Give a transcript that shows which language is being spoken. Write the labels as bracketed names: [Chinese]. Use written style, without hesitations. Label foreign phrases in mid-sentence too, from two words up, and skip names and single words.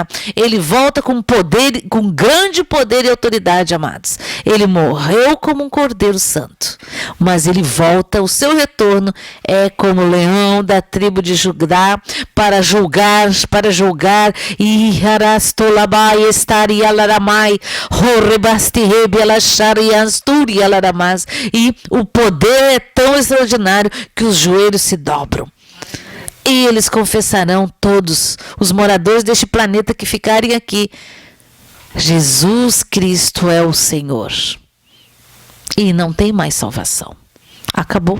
[Portuguese] Ele volta com poder, com grande poder e autoridade, amados. Ele morreu como um cordeiro santo, mas ele volta, o seu retorno é como o leão da tribo de Judá, para julgar, e harastolabai estari alaramai, horrebastihebe alachari ansturi alaramas, e o poder é tão extraordinário que os joelhos se dobram. E eles confessarão, todos os moradores deste planeta que ficarem aqui, Jesus Cristo é o Senhor. E não tem mais salvação. Acabou.